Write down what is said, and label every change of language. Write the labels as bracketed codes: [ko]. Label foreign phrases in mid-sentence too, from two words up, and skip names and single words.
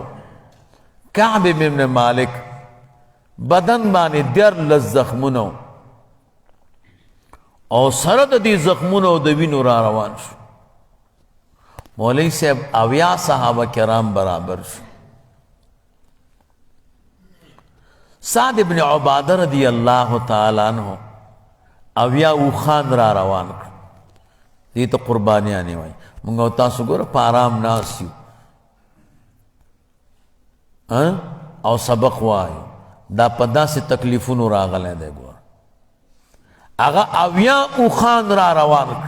[ps] کعب ابن مالک، بدن باندې 14 زخمونو. او سره د دې زخمونو د وینو را روان شو. مولوی صاحب 80 صحابه کرام برابر شو. سعد ابن عباده [ar] رضی اللہ تعالی عنہ [ps] 80 اوخان را روان کړ. دې ته قربانیانې وایي. موږ او تاسو ګوره په آرام ناست یو او سبق وایو، دا په داسې تکلیفونو راغلی دی. ګوره هغه 80 اوخان را روان کړ.